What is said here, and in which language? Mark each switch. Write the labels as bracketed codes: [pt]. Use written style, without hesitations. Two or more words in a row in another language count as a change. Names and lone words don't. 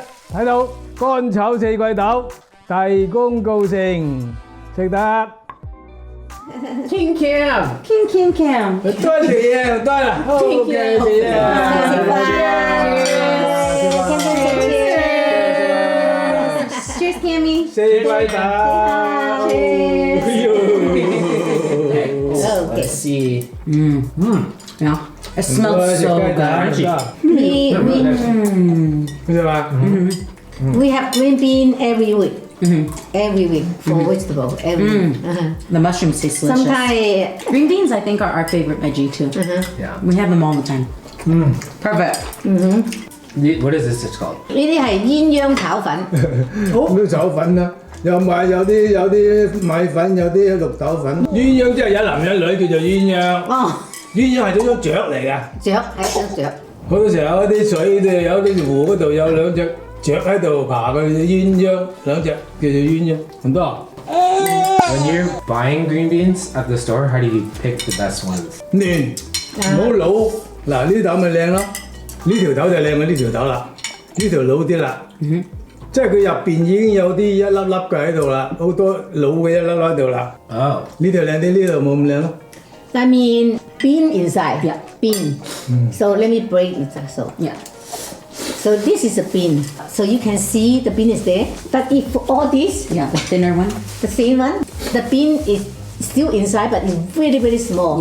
[yue] 睇到乾炒四季豆，大功告成，食得。 King Cam， King Cam. 多謝嘢，多啦。OK， 謝謝。 [en] Cheers, Cammy. [yue] 四季豆。 [en] Let's see. Yeah. It smells so good. We have green bean every week. Every week for vegetable. Every week. The mushrooms taste delicious. Sometimes Green beans, I think, are our favorite veggie too. Yeah. We have them all the time. Perfect. What is this called? [yue] 呢啲係鴛鴦炒粉。咁都炒粉啦，有啲米粉，有啲綠豆粉。鴛鴦即係有男有女叫做鴛鴦。哦，鴛鴦係嗰種雀嚟㗎。雀係張雀。好多時候嗰啲水度有啲湖嗰度有2隻雀喺度爬，佢鴛鴦2隻叫做鴛鴦，唔多啊。 [en] When you're buying green beans at the store, how do you pick the best ones? [yue] 嫩，唔好老。嗱呢豆咪靚咯，呢條豆就靚過呢條豆啦，呢條老啲啦。即係佢入邊已經有啲一粒粒嘅喺度啦，好多老嘅一粒粒喺度啦。 [en] Oh. [yue] 呢條靚啲，呢度冇咁靚咯。 [en] I mean bean inside. Yeah, bean. So let me break it. So Yeah. So this is a bean. So you can see the bean is there. But if all this, Yeah, the thinner one. the thin one, the bean is still inside, but it's very very small.